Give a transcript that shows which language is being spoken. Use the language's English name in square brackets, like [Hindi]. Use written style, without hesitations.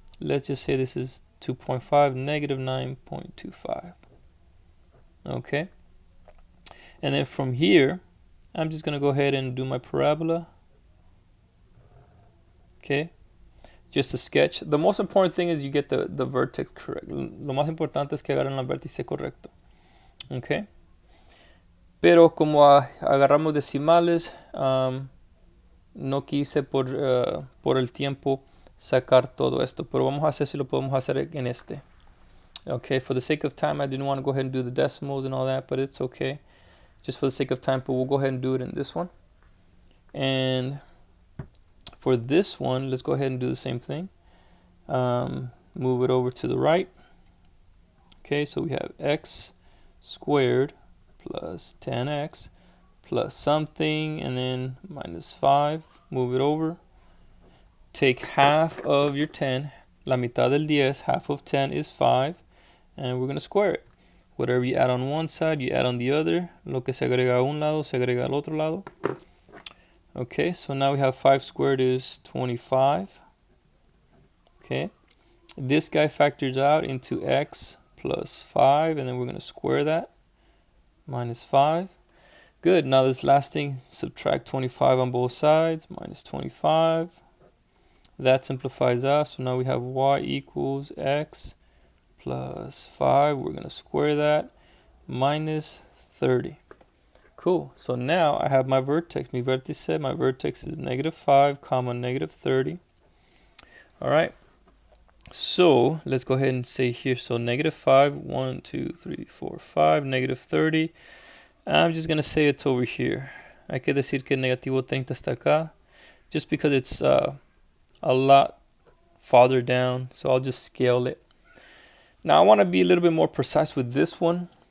[English] Let's just say this is 2.5, negative 9.25. Okay. And then from here, I'm just going to go ahead and do my parabola. Okay. Just a sketch. The most important thing is you get the vertex correct. [Spanish] Lo más importante es que agarren el vértice correcto. Okay. Pero como agarramos decimales, no quise por el tiempo sacar todo esto. Pero vamos a hacer si lo podemos hacer en este. Okay. [English] For the sake of time, I didn't want to go ahead and do the decimals and all that, but it's okay. Just for the sake of time, but we'll go ahead and do it in this one. And for this one, let's go ahead and do the same thing. Move it over to the right. Okay, so we have x squared plus 10x plus something, and then minus 5. Move it over. Take half of your 10. [Spanish] La mitad del 10, [English] half of 10 is 5. And we're going to square it. Whatever you add on one side, you add on the other. [Spanish] Lo que se agrega a un lado, se agrega al otro lado. [English] Okay, so now we have 5 squared is 25. Okay, this guy factors out into x plus 5, and then we're going to square that. Minus 5. Good, now this last thing, subtract 25 on both sides. Minus 25. That simplifies out, so now we have y equals x plus 5. We're going to square that. Minus 30. Cool. So now I have my vertex. My vertex is negative 5, comma, negative 30. All right. So let's go ahead and say here. So negative 5, 1, 2, 3, 4, 5, negative 30. I'm just going to say it's over here. [Spanish] Hay que decir que negativo 30 está acá. [English] Just because it's a lot farther down. So I'll just scale it. Now I want to be a little bit more precise with this one.